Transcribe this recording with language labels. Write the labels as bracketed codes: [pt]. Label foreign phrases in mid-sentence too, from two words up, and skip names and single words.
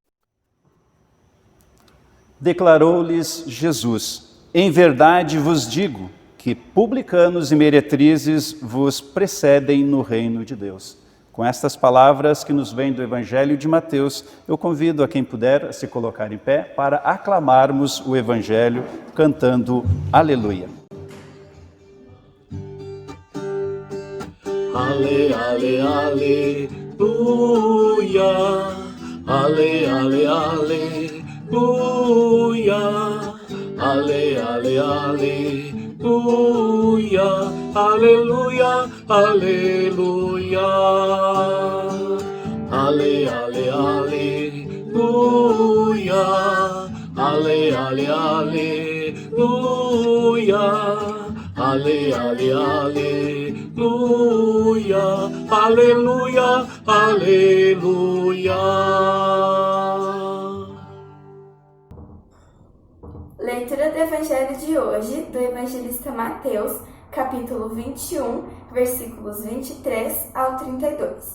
[pt] Declarou-lhes Jesus: em verdade vos digo que publicanos e meretrizes vos precedem no reino de Deus. Com estas palavras que nos vêm do Evangelho de Mateus, eu convido a quem puder a se colocar em pé para aclamarmos o Evangelho cantando Aleluia. Ale, ale, aleluia. Ale, ale, aleluia. Ale, ale, aleluia. Aleluia, aleluia. Ale, ale, aleluia. Ale, ale, aleluia. Ale, ale, aleluia. Aleluia, aleluia. Leitura do Evangelho de hoje, do evangelista Mateus, capítulo 21, versículos 23 ao 32.